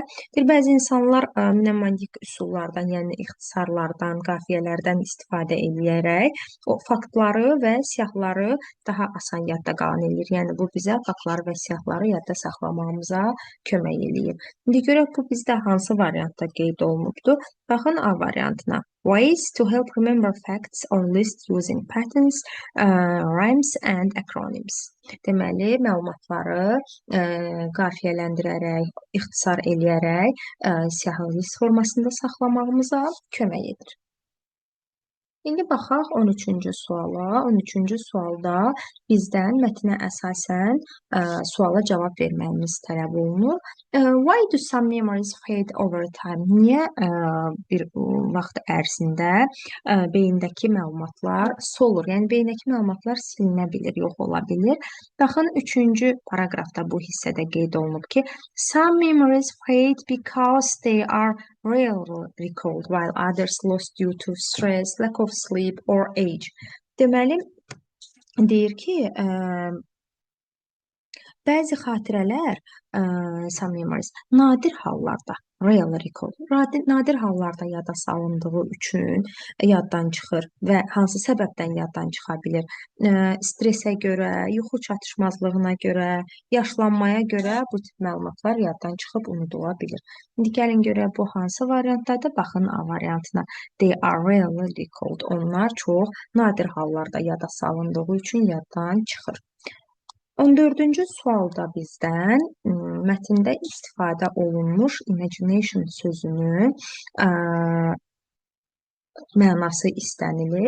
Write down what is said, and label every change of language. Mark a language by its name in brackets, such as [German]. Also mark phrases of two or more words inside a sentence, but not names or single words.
[Azerbaijani] Bəzi insanlar mnemotik üsullardan, yəni ixtisarlardan, qafiyələrdən istifadə edərək o faktları və siyahıları daha asan yadda qalan edir. Yəni bu bizə faktları və siyahıları yadda saxlamağımıza kömək edir. İndi görək bu bizdə hansı variantda qeyd olunubdur? Baxın A variantına. [English] Ways to help remember facts or list using patterns, rhymes and acronyms. [Azerbaijani] Deməli, məlumatları qafiyələndirərək, ixtisar eləyərək siyahı list formasında saxlamağımıza kömək edir. İndi baxaq 13-cü suala. 13-cü sualda bizdən mətnə əsasən suala cavab verməyimiz tələb olunur. [English] Why do some memories fade over time? [Azerbaijani] Niyə bir vaxt ərzində beyindəki məlumatlar solur? Yəni beyindəki məlumatlar silinə bilir, yox ola bilir. Baxın 3-cü paraqrafda bu hissədə qeyd olunub ki, [English] some memories fade because they are rarely recalled, while others lost due to stress, lack of sleep or age. [Azerbaijani] Deməli, deyir ki, Bəzi xatirələr, [English] some memories, [Azerbaijani] nadir hallarda, [English] rarely recall, [Azerbaijani] nadir hallarda yada salındığı üçün yaddan çıxır və hansı səbəbdən yaddan çıxa bilir? Stressə görə, yuxu çatışmazlığına görə, yaşlanmaya görə bu tip məlumatlar yaddan çıxıb unudula bilir. İndi gəlin görək bu hansı variantdadır? Baxın A variantına. [English] They are rarely recalled. [Azerbaijani] Onlar çox nadir hallarda yada salındığı üçün yaddan çıxır. 14-cü sualda bizdən mətndə istifadə olunmuş imagination sözünün mənası istənilir.